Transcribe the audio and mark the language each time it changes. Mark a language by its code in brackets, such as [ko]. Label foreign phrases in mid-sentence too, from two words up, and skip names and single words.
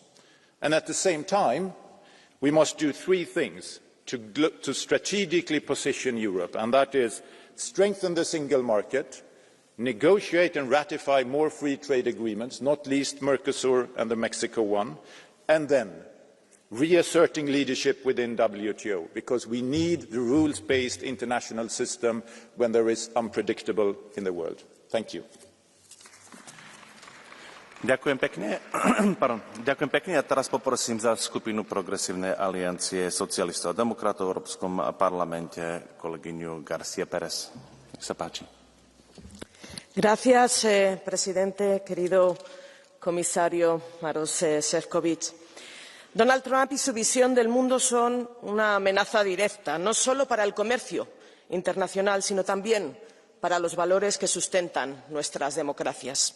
[en] And at the same time, we must do three things to strategically position Europe, and that is strengthen the single market, negotiate and ratify more free trade agreements, not least Mercosur and the Mexico one, and then reasserting leadership within WTO, because we need the rules-based international system when there is unpredictable in the world. Thank you. [sk] Ďakujem pekne. Ďakujem pekne. A teraz poprosím za skupinu Progresívnej aliancie socialistov a demokratov v Európskom parlamente kolegyňu García Pérez. Nech sa páči. [es] Gracias, presidente, querido comisario Maroš Šefčovič. Donald Trump y su visión del mundo son una amenaza directa, no solo para el comercio internacional, sino también para los valores que sustentan nuestras democracias.